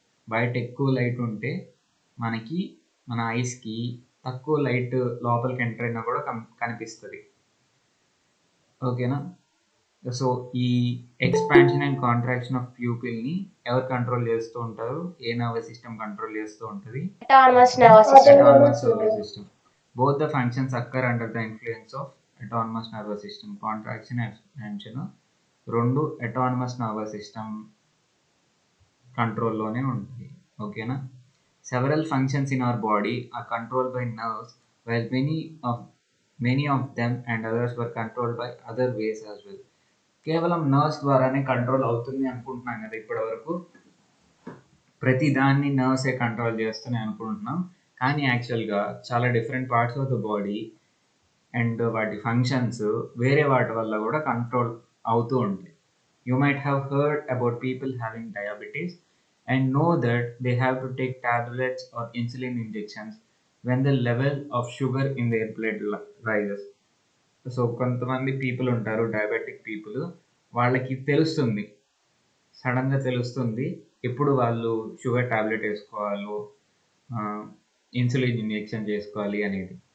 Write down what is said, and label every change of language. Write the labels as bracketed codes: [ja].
[te] బయట ఎక్కువ లైట్ ఉంటే మనకి మన ఐస్కి తక్కువ లైట్ లోపలికి ఎంటర్ అయినా కూడా కనిపిస్తుంది. ఓకేనా? సో ఈ ఎక్స్పాన్షన్ అండ్ కాంట్రాక్షన్ ఆఫ్ ప్యూపిల్ని ఎవరు కంట్రోల్ చేస్తూ ఉంటారు? ఏ నర్వస్ సిస్టమ్ కంట్రోల్ చేస్తూ ఉంటుంది? Autonomous nervous system. [en] Autonomous nervous system. Both the functions occur under the influence of autonomous nervous system. Contraction and expansion [te] రెండు అటానమస్ నర్వస్ సిస్టమ్ కంట్రోల్లోనే ఉంటుంది. ఓకేనా? [en] Several functions in our body are controlled by nerves while many of them and others were controlled by other ways as well. [te] కేవలం nerves ద్వారానే control అవుతుంది అనుకుంటున్నాం కదా ఇప్పటి వరకు. ప్రతి దాన్ని నర్వ్సే కంట్రోల్ చేస్తున్నాయి అనుకుంటున్నాం, కానీ యాక్చువల్గా చాలా [en] different parts of the body [te] and వాటి ఫంక్షన్స్ వేరే వాటి వల్ల కూడా కంట్రోల్ అవుతూ ఉంటాయి. [en] You might have heard about people having diabetes and know that they have to take tablets or insulin injections when the level of sugar in their blood rises. [te] So కొంతమంది people ఉంటారు, diabetic people, వాళ్ళకి తెలుస్తుంది, సడన్గా తెలుస్తుంది ఎప్పుడు వాళ్ళు sugar tablet వేసుకోవాలో, insulin injection చేసుకోవాలి అనేది.